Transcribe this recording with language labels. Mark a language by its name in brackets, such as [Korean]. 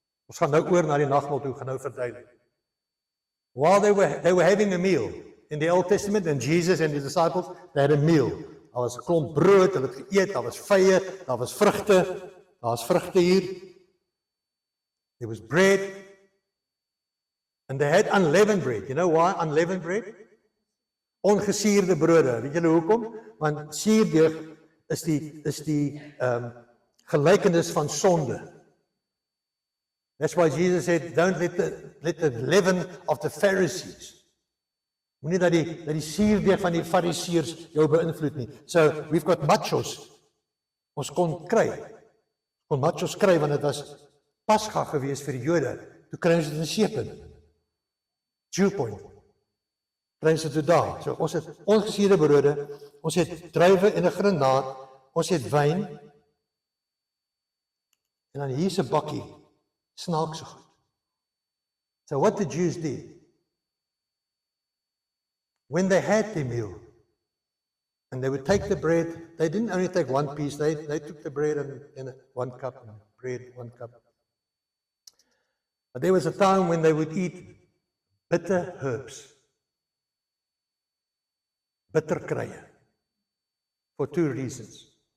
[Afrikaans] Ons gaan nou oor na die nagmaal toe, gaan nou verduidelik. [English] While they were having a meal in the Old Testament, and Jesus and the disciples, they had a meal. [Afrikaans] Daar was 'n klomp brood, hulle het geëet, daar was vye, daar was vrugte, daar's vrugte hier. [English] There was bread, and they had unleavened bread. You know why unleavened bread? [Afrikaans] Ongesuurde brode. Weet julle hoekom? Want suurdeeg is die gelykenis van sonde. [English] That's why Jesus said, don't let the leaven of the Pharisees. [Afrikaans] Moenie dat die suurdeeg van die Fariseërs jou beïnvloed nie. [English] So we've got machos. [Afrikaans] Ons kon machos kry want dit was Pasga gewees vir die Jode. Toe kry ons dit in Sepen. Jew Point. Kry ons dit daar. So ons het ongesuurde brode, ons het druiwe en 'n granaat, ons het wyn. En dan hier's 'n bakkie snaakse goed. [English] So what the Jews did, when they had their meal, and they would take the bread, they didn't only take one piece, they took the bread and 1 cup, and bread, 1 cup. But there was a time when they would eat bitter herbs, [Afrikaans] bitter krye, [English] for 2 reasons.